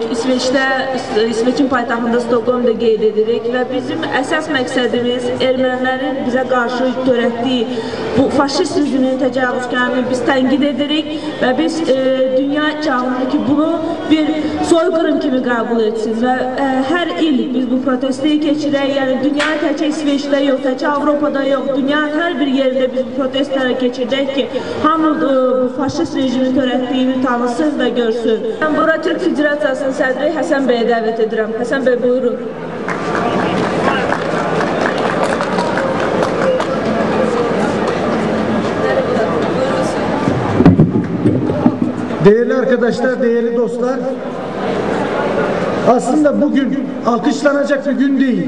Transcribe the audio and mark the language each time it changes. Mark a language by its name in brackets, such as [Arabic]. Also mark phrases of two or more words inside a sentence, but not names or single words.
[Azerbaijani] İsveçin paytaxtında Stockholmda qeyd edirik və bizim əsas məqsədimiz ermənilərin bizə qarşı törətdiyi bu faşist rejiminin təcavüzkarını biz tənqid edirik və biz dünya çağırır ki, bunu bir soyqırım kimi qəbul etsin və hər il biz bu protestoyu keçirək. Yəni dünya təkcə İsveçdə yox, təkcə Avropada yox, dünyanın hər bir yerində biz bu protestləri keçirdək ki, hamı bu faşist rejimin törətdiyini tanısın və görsün. Ben bura Türk Federasiyasının sədri Həsən Bəyə dəvət edirəm. Həsən Bəy, buyurun. [Turkish] Değerli arkadaşlar, değerli dostlar, aslında bugün alkışlanacak bir gün değil.